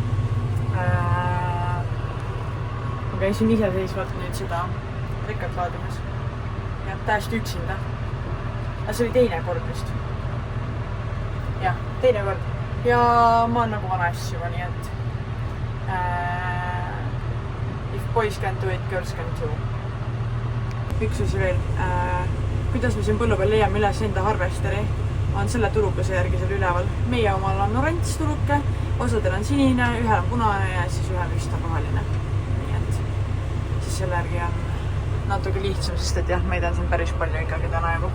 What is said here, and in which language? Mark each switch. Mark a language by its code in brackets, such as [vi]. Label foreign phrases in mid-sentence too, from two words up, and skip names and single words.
[et] Ma käisin iseseisvalt nüüd seda rekat laadimas. Ja täiesti üksinda. Aga see oli teine kord vist. Jah, teine kord. Ja ma olen nagu vana asju juba, nii et [en] if boys can do it, girls can too. [et] Üks asi veel, kuidas me siin põllu peal leiame üles enda harvesteri, on selle tulukese järgi seal üleval. Meie omal on oranž tuluke, osadel on sinine, ühel on punane ja siis ühel vist on roheline. Nii et siis selle järgi on natuke lihtsam, sest et jah, meid on siin päris palju ikkagi täna juba.